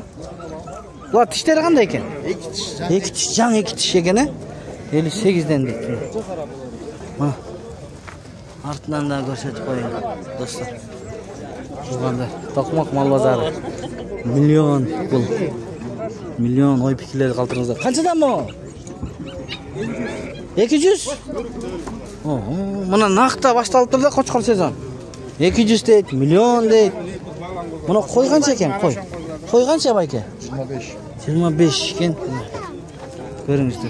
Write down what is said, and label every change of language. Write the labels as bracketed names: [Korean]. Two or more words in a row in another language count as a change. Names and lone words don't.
[Uzbek] Ular tishlari qanday ekan? 2 tish. 2 tish, jang 2 tish ekan, 58 dan deydi. Mana. Ortidan da ko'rsatib qo'ying, do'stlar. Shug'anda To'qmoq mol bozori. Million pul. [Kyrgyz] миллион ой пикирлерди калтырыңыздар. Канчадан бу? 200? Мына накта башталыптыр да кочкор сезон. 200 дейт, миллион дейт. Мына кой канча экен, кой? Кой канча байке? 25. 25 экен. Көрүңүздөр.